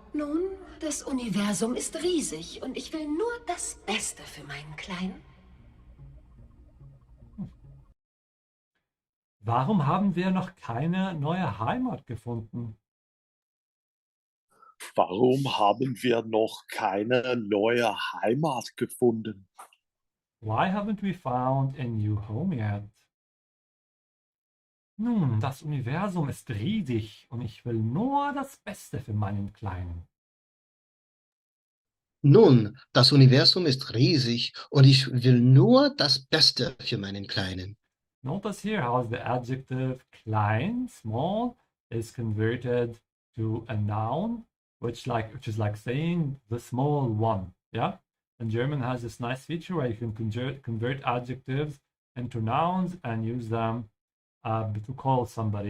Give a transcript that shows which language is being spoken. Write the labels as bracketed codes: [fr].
[de] Nun, das Universum ist riesig und ich will nur das Beste für meinen Kleinen. Warum haben wir noch keine neue Heimat gefunden? Warum haben wir noch keine neue Heimat gefunden? [en] Why haven't we found a new home yet? [de] Nun, das Universum ist riesig und ich will nur das Beste für meinen Kleinen. Nun, das Universum ist riesig und ich will nur das Beste für meinen Kleinen. [en] Notice here how the adjective klein, small, is converted to a noun, which is like saying the small one. Yeah, and German has this nice feature where you can convert adjectives into nouns and use them to call somebody.